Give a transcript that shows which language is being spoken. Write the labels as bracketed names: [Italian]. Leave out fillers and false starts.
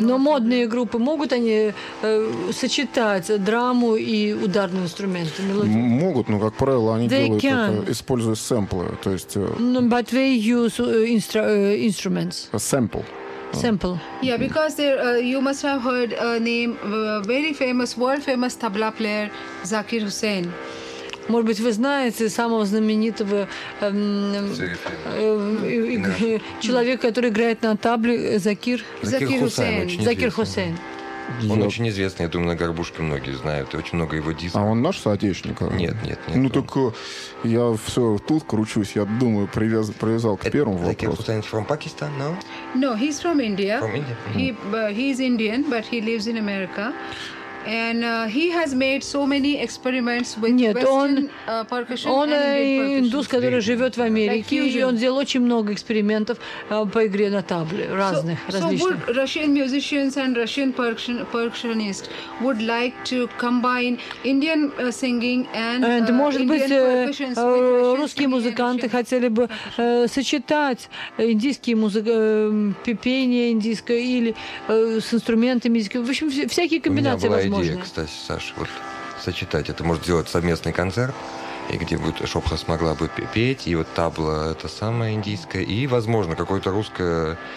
[Russian] Но модные группы могут они сочетать драму и ударные инструменты, мелодию? Могут, но как правило они делают это, используя сэмплы, то есть. [English] But they use instruments. A sample. Simple. Yeah, because there, you must have heard a name, very famous, world famous tabla player Zakir Hussain. [Russian] Может быть, вы знаете самого знаменитого человека, который играет на табле, Закир Хусейн. Он очень известный, я думаю, на Горбушке многие знают, и очень много его дисков. А он наш соотечественник? Нет. Ну, так я все тут кручусь, я думаю, привязал к первому вопросу. [English] Закир Хусейн from Pakistan, no? No, he's from India. From India? He's Indian, but he lives in America. And he has made so many experiments with Western percussion and Indian percussion. [Russian] Индус, который живет в Америке, и он сделал очень много экспериментов по игре на табле разных, различных. [English] So would Russian musicians and Russian percussionists would like to combine Indian singing and Indian percussion? [Russian] Может быть, русские музыканты хотели бы сочетать индийские пение индийское или с инструментами индийского. В общем, всякие комбинации возможны. Идея, кстати, Саша, вот сочетать. Это может сделать совместный концерт, и где будет Шопха смогла бы петь, и вот табла это самое индийское, и, возможно, какое-то русское.